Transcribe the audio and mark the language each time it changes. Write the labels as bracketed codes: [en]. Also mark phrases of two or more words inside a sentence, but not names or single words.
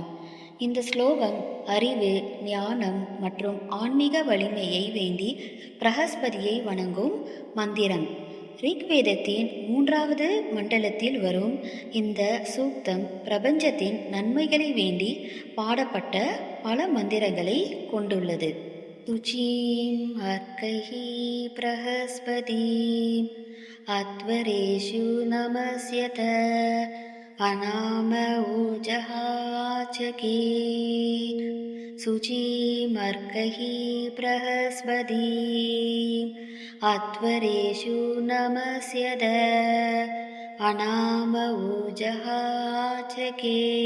[ta] இந்த ஸ்லோகம் அறிவு, ஞானம் மற்றும் ஆன்மீக வலிமையை வேண்டி பிரகஸ்பதியை வணங்கும் மந்திரம். ரிக்வேதத்தின் 3வது மண்டலத்தில் வரும் இந்த சூக்தம் பிரபஞ்சத்தின் நன்மைகளை வேண்டி பாடப்பட்ட பல மந்திரங்களை கொண்டுள்ளது. [sa] शुचीं अर्कैः बृहस्पतिम् अध्वरेषु नमस्यत अनाम ऊजः चके। शुचीं अर्कैः बृहस्पतिम् अध्वरेषु नमस्यत अनाम ऊजः चके।